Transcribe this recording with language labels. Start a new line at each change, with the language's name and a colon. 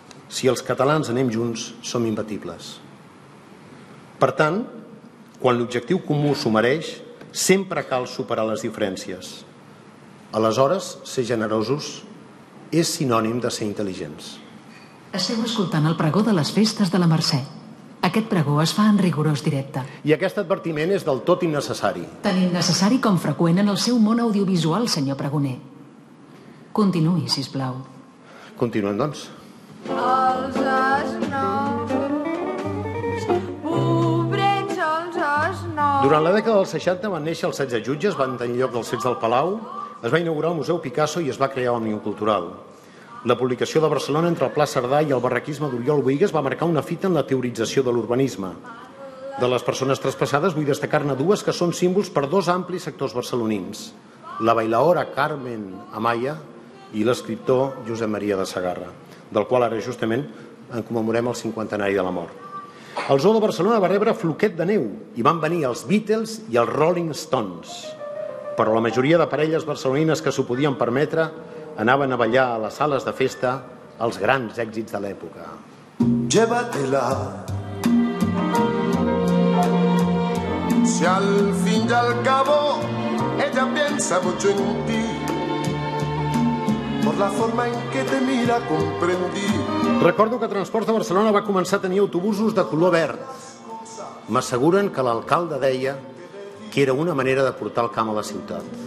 Catalan: Si els catalans anem junts, som imbatibles. Per tant, quan l'objectiu comú s'ho mereix, sempre cal superar les diferències. Aleshores, ser generosos és sinònim de ser intel·ligents. Esteu escoltant el pregó de les festes de la Mercè. Aquest pregó es fa en rigorós directe. I aquest advertiment és del tot innecessari. Tan innecessari com freqüent en el seu món audiovisual, senyor pregoner. Continuï, sisplau. Continuem, doncs. Els esnoms, pobrets els esnoms. Durant la dècada dels 60 van néixer els 16 jutges, van tenir lloc dels fets del Palau, es va inaugurar el Museu Picasso i es va crear l'Òmnium Cultural. La publicació de Barcelona entre el Pla Cerdà i el barraquisme d'Oriol Bohigas va marcar una fita en la teorització de l'urbanisme. De les persones traspassades vull destacar-ne dues que són símbols per dos amplis sectors barcelonins: la bailaora Carmen Amaya i l'escriptor Josep Maria de Sagarra, del qual ara justament en commemorem el 50aniversari de la mort. El Zoo de Barcelona va rebre floquet de neu i van venir els Beatles i els Rolling Stones. Però la majoria de parelles barcelonines que s'ho podien permetre anaven a ballar a les sales de festa els grans èxits de l'època.
Spanish: Llévatela. Si al fin y al cabo ella piensa mucho en ti, por la forma en que te mira comprendí.
Catalan: Recordo que Transports de Barcelona va començar a tenir autobusos de color verd. M'asseguren que l'alcalde deia que era una manera de portar el camp a la ciutat.